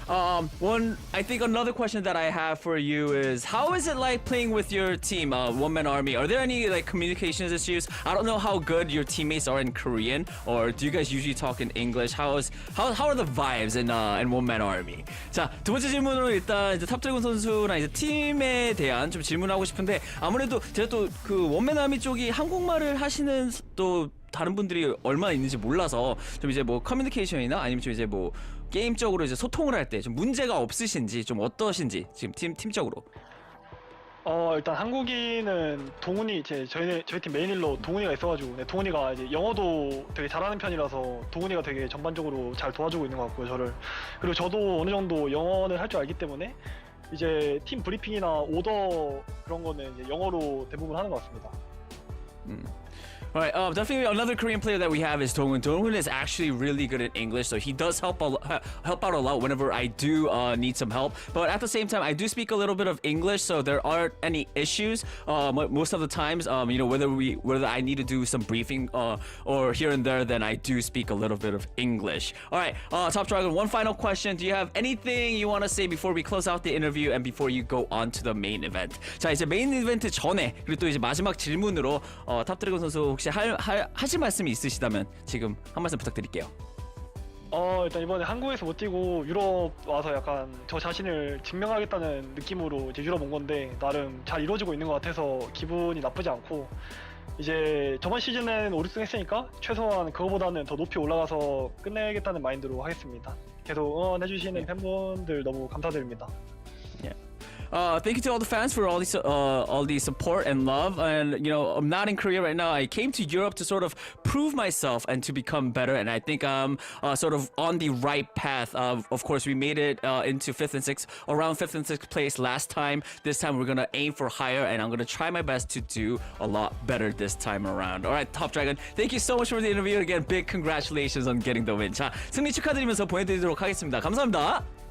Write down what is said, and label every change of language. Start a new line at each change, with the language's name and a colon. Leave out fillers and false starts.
English: I think another question that I have for you is, how is it like playing with your team, One Man Army? Are there any like communications issues? I don't know how good your teammates are in Korean, or do you guys usually talk in English? How are the vibes in One Man Army?
Korean: 자, 두 번째 질문으로 일단 이제 탑드래곤 선수랑 이제 팀에 대한 좀 질문하고 싶은데, 아무래도 제가 또 그 원맨 아미 쪽이 한국말을 하시는 또 다른 분들이 얼마나 있는지 몰라서 좀 이제 뭐 커뮤니케이션이나 아니면 좀 이제 뭐 게임적으로 이제 소통을 할 때 좀 문제가 없으신지, 좀 어떠신지 지금 팀적으로. 일단 한국인은 동훈이 저희 팀 메인 힐러 동훈이가 있어가지고, 네, 동훈이가 이제 영어도 되게 잘하는 편이라서 동훈이가 되게 전반적으로 잘 도와주고 있는 것 같고요, 저를. 그리고 저도 어느 정도 영어를 할 줄 알기 때문에 이제 팀 브리핑이나 오더 그런 거는 이제 영어로 대부분 하는 것 같습니다.
English: All right, definitely another Korean player that we have is Donghun. Donghun is actually really good at English, so he does help out a lot whenever I do need some help. But at the same time, I do speak a little bit of English, so there aren't any issues. Most of the times, whether I need to do some briefing or here and there, then I do speak a little bit of English. All right, Top Dragon, one final question. Do you have anything you want to say before we close out the interview and before you go on to the main event?
Korean: 자, 이제 메인 이벤트 전에, 그리고 또 이제 마지막 질문으로 탑드래곤 선수 혹시 하실 말씀이 있으시다면 지금 한 말씀 부탁드릴게요. 일단 이번에 한국에서 못 뛰고 유럽 와서 약간 저 자신을 증명하겠다는 느낌으로 이제 유럽 온 건데, 나름 잘 이루어지고 있는 것 같아서 기분이 나쁘지 않고, 이제 저번 시즌에는 5, 6승 했으니까 최소한 그거보다는 더 높이 올라가서 끝내겠다는 마인드로 하겠습니다. 계속 응원해주시는 팬분들 너무 감사드립니다.
English: Thank you to all the fans for all the support and love. And I'm not in Korea right now. I came to Europe to sort of prove myself and to become better. And I think I'm sort of on the right path. Of course, we made it into 5th and 6th, around 5th and 6th place last time. This time we're gonna aim for higher, and I'm gonna try my best to do a lot better this time around. All right, Top Dragon, thank you so much for the interview. Again, big congratulations on getting the win.
Korean: 자, 승리 축하드리면서 보내드리도록 하겠습니다. 감사합니다.